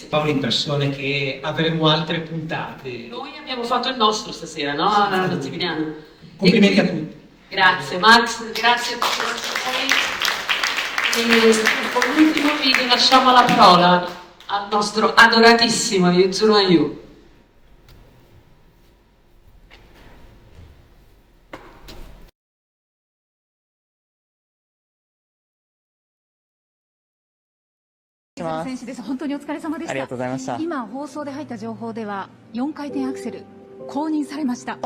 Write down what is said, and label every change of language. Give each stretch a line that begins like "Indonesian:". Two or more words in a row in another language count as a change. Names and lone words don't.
Italian: Fa un'impressione che avremo altre puntate. Noi abbiamo fatto il nostro stasera, no? Massimiliano. Complimenti a tutti. Grazie Max, grazie a tutti voi. E con l'ultimo video lasciamo la parola al nostro adoratissimo Yuzuru Hanyu.
Japanese: 選手です。本当にお疲れ様でした。ありがとうございました。今放送で入った情報では4回転アクセル公認されました。